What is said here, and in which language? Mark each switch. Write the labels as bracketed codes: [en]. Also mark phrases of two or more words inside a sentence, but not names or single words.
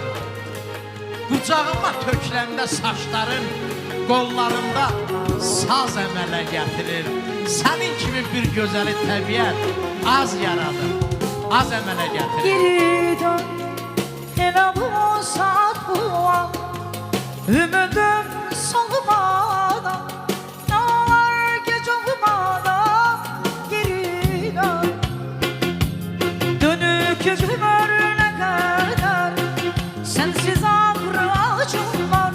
[az] Qucağıma tökləndə saçların, qollarında saz əmələ gətirir. Sənin kimi bir gözəli təbiət az yaradır, az əmələ gətirir. Geri dön, elə bu saat bu an, [tr] ümidim solmadan, ne var gece olmadan. Geri dön, dönük ömrüne kadar, sensiz ağrı acım var.